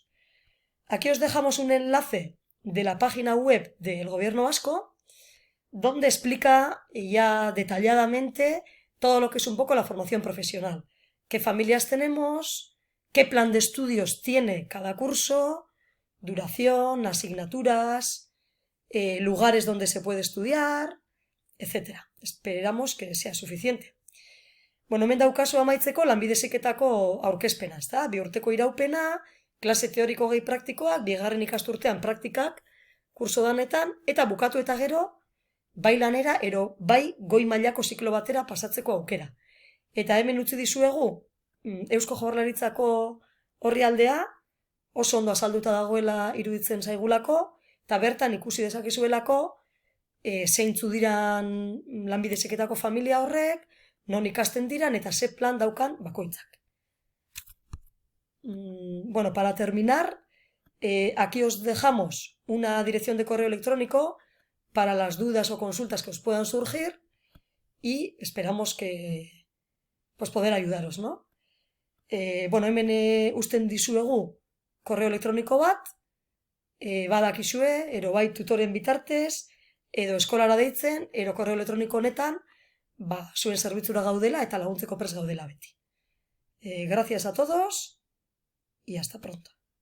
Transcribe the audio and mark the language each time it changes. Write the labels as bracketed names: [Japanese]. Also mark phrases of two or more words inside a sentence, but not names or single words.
[Spanish] Aquí os dejamos un enlace de la página web del Gobierno vasco donde explica ya detalladamente todo lo que es un poco la formación profesional. Qué familias tenemos, qué plan de estudios tiene cada curso, duración, asignaturas, lugares donde se puede estudiar, etc. Esperamos que sea suficiente. [Basque] Bueno, hemen daukazu amaitzeko lanbide heziketako aurkezpena, ezta? 2 urteko iraupena, klase teoriko gehi praktikoak, 2. ikasturtean praktikak, kurso danetan, eta bukatu eta gero, bai lanera, ero bai goi mailako ziklo batera pasatzeko aukera. Eta hemen utzi dizuegu, Eusko Jaurlaritzako orrialdea, oso ondo azalduta dagoela iruditzen zaigulako, eta bertan ikusi dezakezuelako, zeintzu diran lanbide heziketako familia horrek, non ikasten diran eta ze plan daukan bakoitzak. [Spanish] Bueno, para terminar, aquí os dejamos una dirección de correo electrónico para las dudas o consultas que os puedan surgir y esperamos que pues poder ayudaros, ¿no? [Basque] Bueno, hemen usten dizuegu korreo elektroniko bat, badakizue, ero bai tutoren bitartez, edo eskolara deitzen, ero korreo elektroniko honetan, zuen zerbitzura gaudela eta laguntzeko prest gaudela beti. [Spanish] Gracias a todos y hasta pronto.